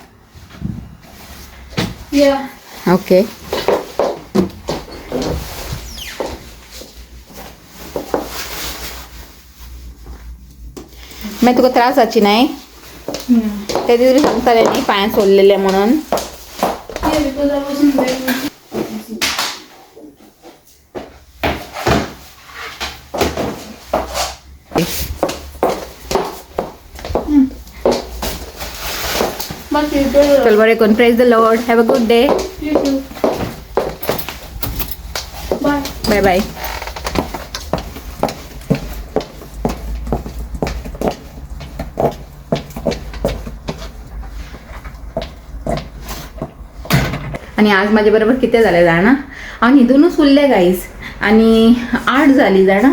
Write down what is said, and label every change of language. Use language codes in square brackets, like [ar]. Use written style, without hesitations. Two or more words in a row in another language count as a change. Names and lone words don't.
[kok] या ओके. मागीर तुका त्रास जावची नाही? ते दिवस सांगताले न्ही पांयां सोललेले म्हणून. [en] because I was in bed. But you do. [kok] चल बरें कोण. [en] Praise the Lord. Have a good day. You too. Bye. bye bye. [kok] आणि आज माझ्या बरोबर किती झाले जाणा, हांव न्हिदूनच उरले गाईज. आणि 8 जाली जाणा.